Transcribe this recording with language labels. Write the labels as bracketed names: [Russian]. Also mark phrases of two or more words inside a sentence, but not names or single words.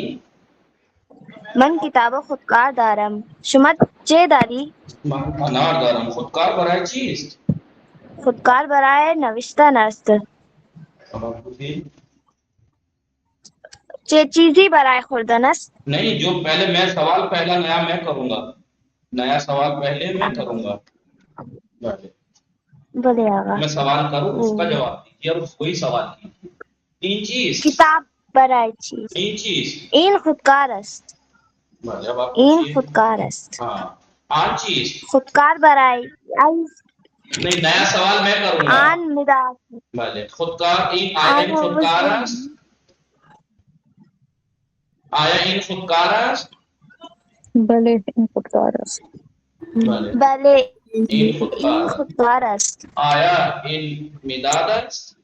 [Persian] من کتاب خودکار دارم شما چه داری من انار دارم. خودکار برای چیست؟ خودکار برای نوشتن است چه چیزی برای خوردن است [Urdu] نہیں جو پہلے میں سوال پہلا نیا میں کروں گا. نیا سوال پہلے میں کروں گا. بولے آقا میں سوال کروں اس کا جواب دیجیے اور وہی سوال کیجیے. [Persian] 3 چیز. کتاب برای چیز 3 چیز. این خودکار است [Urdu] بله اب آپ [Persian] این [Urdu] پوچھیے. [Persian] خودکار است [Urdu] ہاں 8 چیز. [Persian] خودکار برای [Urdu] نہیں نیا سوال میں کروں گا. [Persian] آن مداد بله خودکار این آیا این خودکار است؟ آیا این خودکار است؟ بله این خودکار است. بله بله این این خودکار. خودکار است آیا این مداد است؟